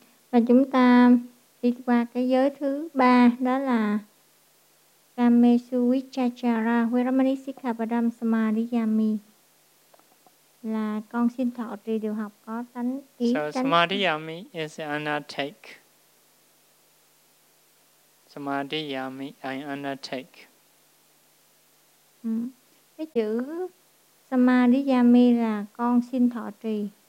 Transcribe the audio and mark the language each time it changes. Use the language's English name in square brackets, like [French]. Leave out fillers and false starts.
[Vietnamese] Và chúng ta đi qua cái giới thứ ba, đó là Kamesu Vichachara Viramani Sikkhapadam Samadhiyami, là con xin thọ trì điều học có tánh ý. [English] So Samadhiyami is an undertake. Samadhiyami, an undertake. [Vietnamese] Cái chữ Samadhiyami là con xin thọ trì.